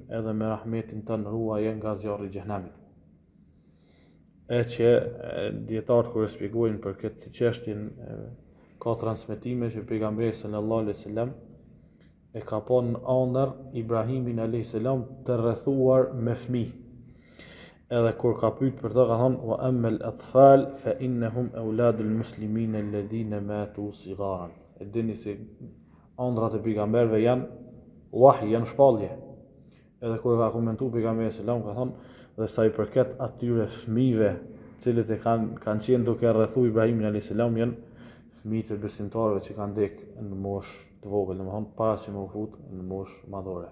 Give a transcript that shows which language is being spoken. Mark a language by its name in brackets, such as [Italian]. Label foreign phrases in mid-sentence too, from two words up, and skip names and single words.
[Albanian] Edhe me rahmetin tënd ruaje nga zjarri i xhenemit. E që dietarët kur e shpjegojnë për këtë çështjen ka transmetime që pejgamberi [Arabic] صلى الله عليه وسلم [Albanian] e ka pa në ëndër Ibrahimin [Arabic] عليه السلام [Albanian] të rrethuar me fëmijë. Edhe kur ka pyet për to ka thonë [Arabic] وأما الأطفال فإنهم أولاد المسلمين الذين ماتوا صغارا. [Albanian] E dini se ëndrat e pejgamberëve janë wahy, janë shpallje. Edhe kur ka komentuar pejgamberi [Arabic] صلى الله عليه وسلم [Albanian] ka thonë dhe sa i përket atyre fëmijëve cilët e kanë qenë duke rrethu Ibrahimin [Arabic] عليه السلام [Albanian] janë fëmijë të besimtarëve që kanë ndek në moshë të vogël, domethënë para se më fut në moshë madhore.